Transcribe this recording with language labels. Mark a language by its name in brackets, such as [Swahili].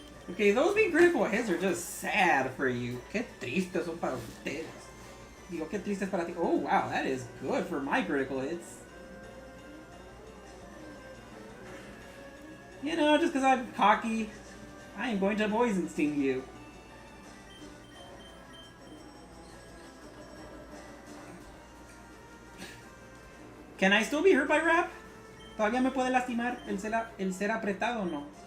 [English] Okay, those being critical hits are just sad for you. [Spanish] Qué tristes son para ustedes. Digo, qué tristes para ti. [English] Oh, wow, that is good for my critical hits. You know, just because I'm cocky, I am going to poison sting you. Can I still be hurt by rap? [Spanish] ¿Todavía me puede lastimar el ser apretado o no?